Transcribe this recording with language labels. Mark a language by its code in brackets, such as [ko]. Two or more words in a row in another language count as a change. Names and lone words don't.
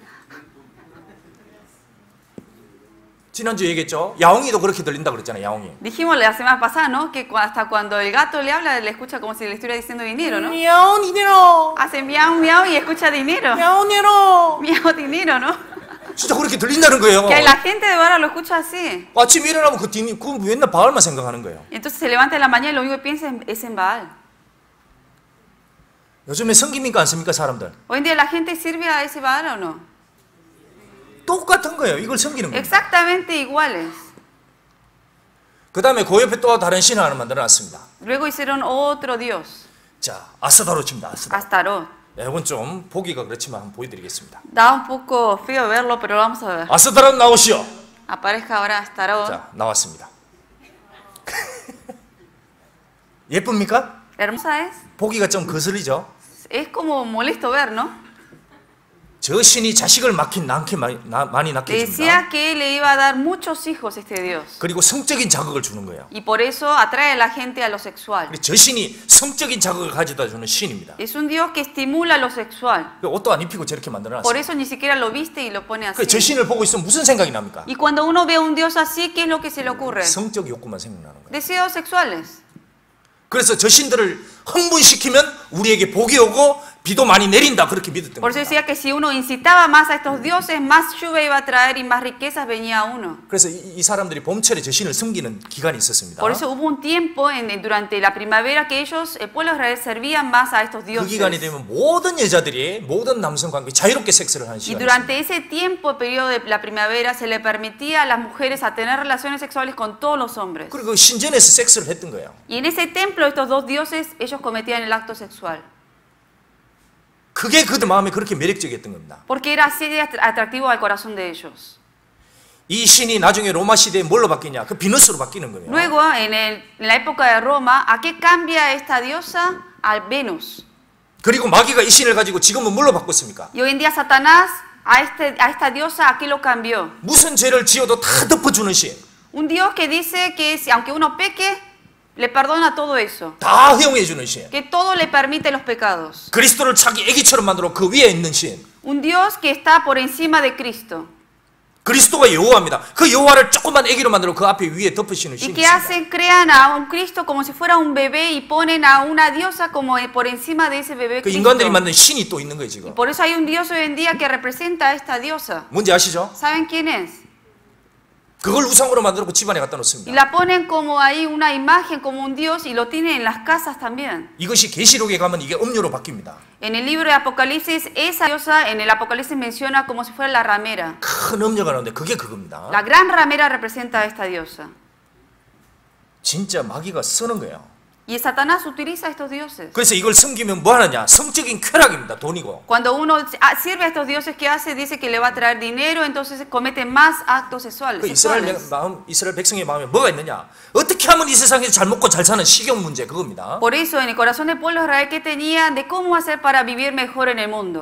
[ko] 돈 디네로. 지난주에 얘기했죠. 야옹이도 그렇게 들린다 그랬잖아요. 야옹이. [es] Dijimos la semana pasada, ¿no? Que hasta cuando el gato le habla, le escucha como si le estuviera diciendo dinero, ¿no? [ko] 미야옹 dinero. [es] Hace miau, miau y escucha dinero. [ko] 미야옹 dinero. [es] Miau, dinero, ¿no? [ko] 진짜 그렇게 들린다는 거예요. [es] Que la gente de ahora lo escucha así. [ko] 아침에 일어나면 그 맨날 바알만 생각하는 거예요. [es] Y entonces se levanta en la mañana y lo único que piensa es en Baal. [ko] 요즘에 섬깁니까 안 섬깁니까 사람들? [es] Hoy en día la gente sirve a ese Baal o no? [ko] 똑같은 거예요. 이걸 섬기는 거예요. [es] Exactamente iguales. [ko] 그 다음에 그 옆에 또 다른 신을 하나 만들어놨습니다. [es] Luego hicieron otro dios, [ko] 자, 아스타로입니다. 아스타로. [es] Astarot. [ko] 이건 좀 보기가 그렇지만 한번 보여드리겠습니다. [es] Da un poco feo verlo, pero vamos a ver. [ko] 아스타로 나오시오. [es] Aparezca ahora Astarot. [ko] 자, 나왔습니다. 예쁩니까? [es] Hermosa es. [ko] 보기가 좀 거슬리죠? [es] Es como molesto ver, ¿no? [ko] 저 신이 자식을 낳게 많이 낳게 해줍니다. [es] Decía que le iba a dar muchos hijos este Dios. [ko] 그리고 성적인 자극을 주는 거예요. [es] Y por eso atrae a la gente a lo sexual. [ko] 저 신이 성적인 자극을 가져다 주는 신입니다. [es] Es un Dios que estimula lo sexual. [ko] 옷도 안 입히고 저렇게 [es] Por [ko] 만들어놨어요. [es] eso ni siquiera lo viste y lo pone [ko] 저 [es] así. [ko] 신을 보고 있으면 무슨 생각이 납니까? [es] Y cuando uno ve a un Dios así, ¿qué es lo que se le ocurre? [ko] 성적 욕구만 생각나는 거예요. [es] Deseos sexuales. [ko] 그래서 저 신들을 흥분시키면 우리에게 복이 오고 비도 많이 내린다 그렇게 믿었던 [es] Por eso [ko] 겁니다. [es] decía que si uno incitaba más a estos dioses, más lluvia iba a traer y más riquezas venía a uno. [ko] 그래서 이 사람들이 봄철에 저 신을 숨기는 기간이 있었습니다. [es] Por eso hubo un tiempo durante la primavera que ellos, el pueblo de Israel, servían más a estos [ko] 그 [es] dioses. [ko] 기간이 되면 모든 여자들이 모든 남성과 함께 자유롭게 섹스를 하는 [es] Y [ko] 시간이 있습니다. [es] durante ese tiempo, periodo de la primavera, se le permitía a las mujeres a tener relaciones sexuales con todos los hombres. [ko] 그리고 그 신전에서 섹스를 했던 거예요. [es] Y en ese templo, estos dos dioses, ellos cometían el acto sexual. [ko] 그게 그들 마음에 그렇게 매력적이었던 겁니다. [es] Porque era así de atractivo al corazón de ellos. [ko] 이 신이 나중에 로마 시대에 뭘로 바뀌냐? 그 비너스로 바뀌는 거예요. [es] Luego, en la época de Roma, ¿a qué cambia esta diosa? Al Venus. [ko] 그리고 마귀가 이 신을 가지고 지금은 뭘로 바꿨습니까? [es] Y hoy en día Satanás a esta diosa, ¿a qué lo cambió? [ko] 무슨 죄를 지어도 다 덮어주는 신. [es] Un Dios que dice que aunque uno peque, le perdona todo eso. [ko] 다 허용해주는 신. [es] Que todo le permite los pecados. [ko] 그리스도를 자기 애기처럼 만들어 그 위에 있는 신. [es] Un Dios que está por encima de Cristo. [ko] 그리스도가 여호와입니다. 그 여호와를 조그만 애기로 만들어 그 앞에 위에 덮으시는 [es] Y [ko] 신이 [es] que [ko] 있습니다. [es] hacen, crean a un Cristo como si fuera un bebé y ponen a una diosa como por encima de ese bebé [ko] 그 [es] Cristo. [ko] 인간들이 만든 신이 또 있는 거예요 [es] Y [ko] 지금. [es] por eso hay un Dios hoy en día que representa a esta diosa. [ko] 뭔지 아시죠? [es] ¿Saben quién es? [ko] 그걸 우상으로 만들어 그 집안에 갖다 [es] Y [ko] 놓습니다. [es] la ponen como ahí una imagen, como un Dios, y lo tienen en las casas también. [ko] 이것이 계시록에 가면 이게 음료로 바뀝니다. [es] En el libro de Apocalipsis, esa diosa en el Apocalipsis menciona como si fuera la ramera. [ko] 큰 음료가 나오는데 그게 그겁니다. [es] La gran ramera representa a esta diosa. [ko] 진짜 마귀가 쓰는 거예요. [es] Y Satanás utiliza a estos dioses. [ko] 그래서 이걸 섬기면 뭐 하느냐? 성적인 쾌락입니다. 돈이고. [es] Cuando uno sirve a estos dioses, ¿qué hace? Dice que le va a traer dinero, entonces comete más actos sexuales. [ko] 그 이스라엘 백성의 마음에 뭐가 있느냐? 어떻게 하면 이 세상에서 잘 먹고 잘 사는 식용 문제 그겁니다. [es] Por eso en el corazón del pueblo de Israel, ¿qué tenían? De cómo hacer para vivir mejor en el mundo.